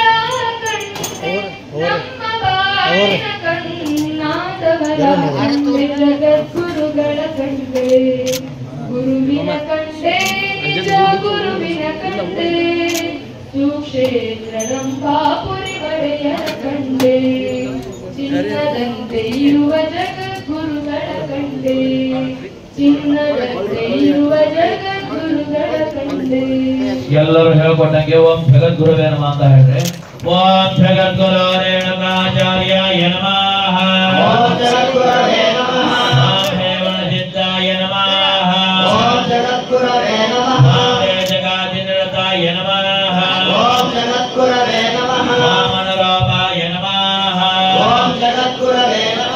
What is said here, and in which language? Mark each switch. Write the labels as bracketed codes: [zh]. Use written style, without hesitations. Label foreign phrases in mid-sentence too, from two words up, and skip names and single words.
[kn] ಕಂಡೆ ನಮ್ಮ ಬಾಳಿನ ಕಣ್ಣಾದವರ ಕಂಡೆ ಜಗದ್ಗುರುಗಳ ಕಂಡೆ ಗುರುವಿನ ಕಂಡೆ ನಿಜ ಗುರುವಿನ ಕಂಡೆ ಸುಕ್ಷೇತ್ರ ರಂಪಾಪುರಿ ಒಡೆಯರ ಕಂಡೆ ಚಿನ್ನದಂತೆ ಇರುವ ಜಗದ್ಗುರುಗಳ ಕಂಡೆ ಚಿನ್ನದಂತೆ ಇರುವ ಜಗದ್ಗುರುಗಳ ಕಂಡೆ ಎಲ್ಲರೂ ಹೇಳ್ಕೊಟ್ಟಂಗೆ [sa] ಓಂ ಜಗದ್ಗುರುವೇ ನಮಃ [kn] ಅಂತ ಹೇಳ್ರಿ [sa] ಓಂ ಜಗದ್ಗುರು ರೇಣುಕಾಚಾರ್ಯಾಯ ನಮಃ ಓಂ ಜಗದ್ಗುರವೇ ನಮಃ ಓಂ ಹೇಮಸಿದ್ಧಾಯ ನಮಃ ಓಂ ಜಗದ್ಗುರವೇ ನಮಃ ಓಂ ಜಗದಿನಿರತಾಯ ನಮಃ ಓಂ ಜಗದ್ಗುರವೇ ನಮಃ ಓಂ ಅನುರೂಪಾಯ ನಮಃ ಓಂ ಜಗದ್ಗುರವೇ ನಮಃ